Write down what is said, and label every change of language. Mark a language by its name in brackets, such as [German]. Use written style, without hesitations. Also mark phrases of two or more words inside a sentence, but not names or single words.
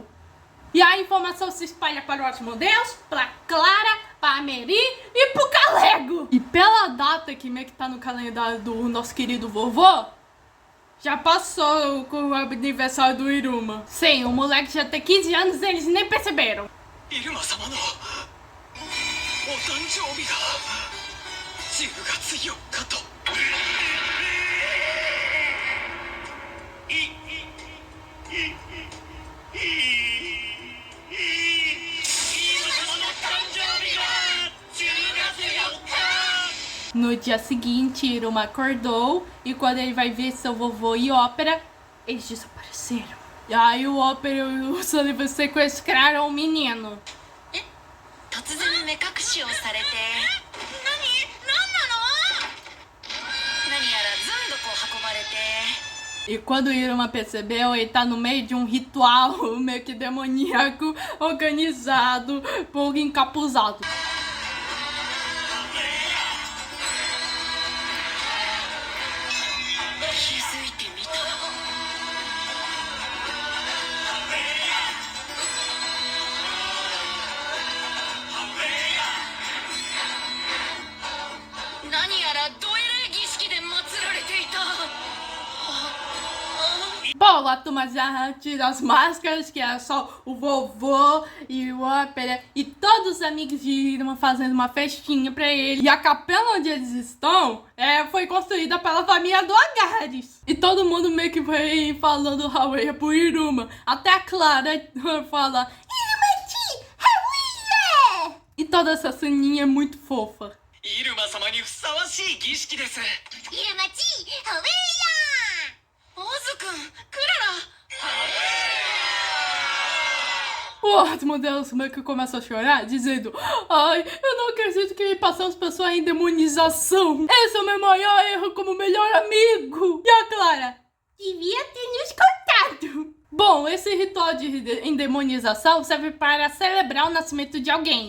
[Portuguese] E a informação se espalha para o Asmodeus, pra Clara, pra Meri e pro Calego. E pela data que meio que tá no calendário do nosso querido vovô, já passou com o aniversário do Iruma. Sim, o moleque já tem 15 anos e eles nem perceberam. [Japanese] イルマ様のお誕生日が 10月4日と。 [Portuguese] No dia seguinte, Iruma acordou e quando ele vai ver seu vovô e Ópera, eles desapareceram. E aí o Ópera e o Sullivan sequestraram o menino. [Japanese] 突然目隠しをされて何なの何やらずんどこ運ばれて [Portuguese] E quando o Iruma percebeu, ele tá no meio de um ritual meio que demoníaco, organizado por encapuzado. [Japanese] 気づいてみた何やらどえらい儀式で祀られていた [Portuguese] Bom, a turma já tira as máscaras, que era só o vovô e o Ópera e todos os amigos de Iruma fazendo uma festinha pra ele. E a capela onde eles estão foi construída pela família do Agares. E todo mundo meio que foi falando Haueia pro Iruma. Até a Clara fala Iruma-chi, Haueia! E toda essa ceninha é muito fofa. [Japanese] イルマ様にふさわしい儀式です。イルマチホベイヤーオズくんクララ [Portuguese] O Asmodeus meio que começa a chorar, dizendo: ai, eu não acredito que passamos pessoas em demonização. Esse é o meu maior erro como melhor amigo. E a Clara: devia ter nos contado. Bom, esse ritual de endemonização serve para celebrar o nascimento de alguém.